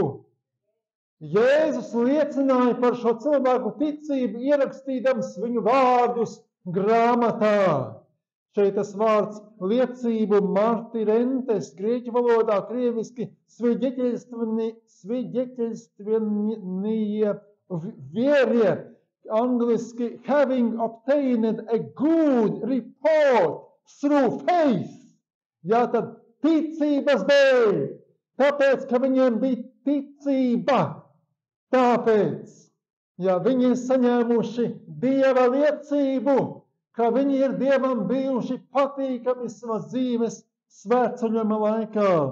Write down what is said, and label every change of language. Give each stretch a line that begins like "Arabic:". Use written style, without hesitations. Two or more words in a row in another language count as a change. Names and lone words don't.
Latvian: Jēzus liecināja par šo cilvēku ticību, ierakstīdams viņu vārdus grāmatā. Šeit tas vārds liecību martirentes, grieķu valodā, krieviski
Russian: свидетельственные верные,
Latvian: angliski
English: having obtained a good report through faith.
Latvian: Jā, tad ticības dēļ, tāpēc, ka viņiem bija ticība. Tāpēc, ja viņi ir saņēmuši Dieva liecību, ka viņi ir Dievam bijuši patīkami savas dzīves svētceļojuma laikā.